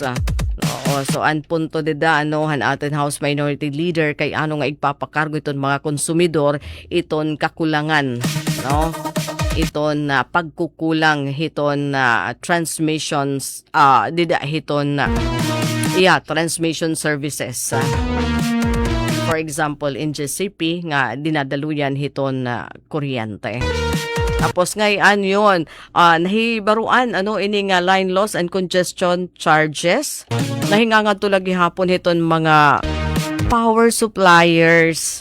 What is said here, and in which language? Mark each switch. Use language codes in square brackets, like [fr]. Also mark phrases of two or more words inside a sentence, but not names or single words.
[war] Oo, so an punto dida han atin House Minority Leader kay ano nga igpapakargo iton mga konsumidor iton kakulangan, no? Iton pagkukulang hiton transmissions dida hiton transmission services. [en] For example, [war] in GCP nga dinadaluyan hiton kuryente. [tl] Tapos ngayon yun, nahibaruan ini nga [en] line loss and congestion charges. [war] Nahingangan tulag gihapon hiton mga [en] power suppliers.